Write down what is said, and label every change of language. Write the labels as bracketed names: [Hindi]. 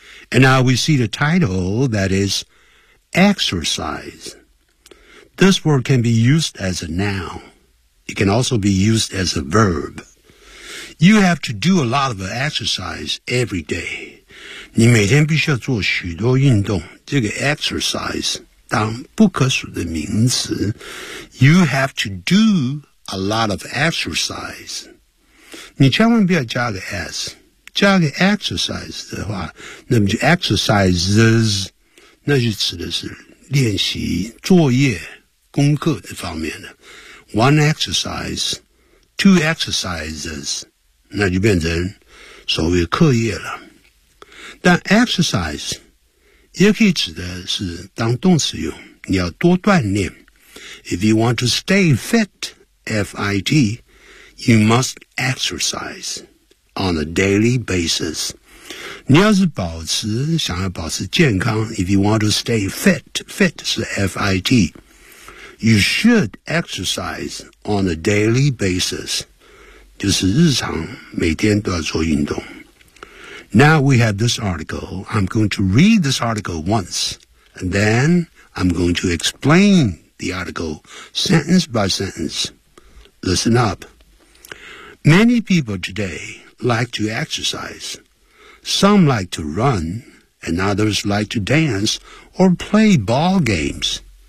[English] And now we see the title, that is, exercise. This word can be used as a noun. It can also be used as a verb. You have to do a lot of exercise every day. [Chinese] 你每天必须要做许多运动。这个 exercise 当不可数的名词。 [English] You have to do a lot of exercise. [Chinese] 你千万不要加个 s。加个 exercise 的话，那么就 exercises， 那就指的是练习作业、功课这方面的。 [English] One exercise, two exercises, [Chinese] 那就变成所谓课业了。但 exercise 也可以指的是当动词用，你要多锻炼。 [English] If you want to stay fit, F-I-T, you must exercise on a daily basis. [Chinese] 你要是保持，想要保持健康， [English] if you want to stay fit, fit 是 F-I-T,You should exercise on a daily basis. [Chinese] 就是日常每天都要做运动。 [English] Now we have this article. I'm going to read this article once. And then I'm going to explain the article sentence by sentence. Listen up. Many people today like to exercise. Some like to run, and others like to dance or play ball games.